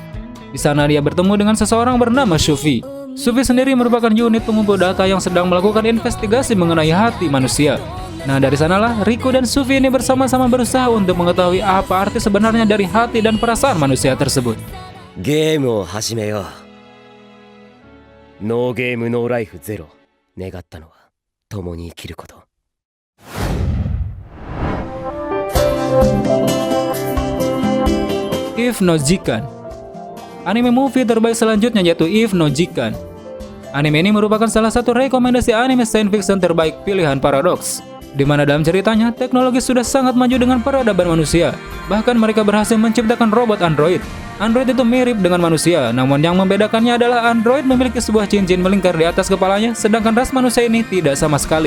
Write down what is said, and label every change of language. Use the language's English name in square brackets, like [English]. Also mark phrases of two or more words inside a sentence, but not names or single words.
[Indonesian] Di sana dia bertemu dengan seseorang bernama Shufi. Shufi sendiri merupakan unit pengumpul data yang sedang melakukan investigasi mengenai hati manusia. Nah, dari sanalah Riku dan Shufi ini bersama-sama berusaha untuk mengetahui apa arti sebenarnya dari hati dan perasaan manusia tersebut. [Japanese] Game を始めよう。ノーゲームノーライフゼロ。願ったのは共に生きること。 [Indonesian] If no Jikan. [English] Anime movie [Indonesian] terbaik selanjutnya yaitu If no Jikan. Anime ini merupakan salah satu rekomendasi anime [English] science fiction [Indonesian] terbaik pilihan Paradox, di mana dalam ceritanya teknologi sudah sangat maju dengan peradaban manusia. Bahkan mereka berhasil menciptakan robot android. Android itu mirip dengan manusia, namun yang membedakannya adalah android memiliki sebuah cincin melingkar di atas kepalanya, sedangkan ras manusia ini tidak sama sekali.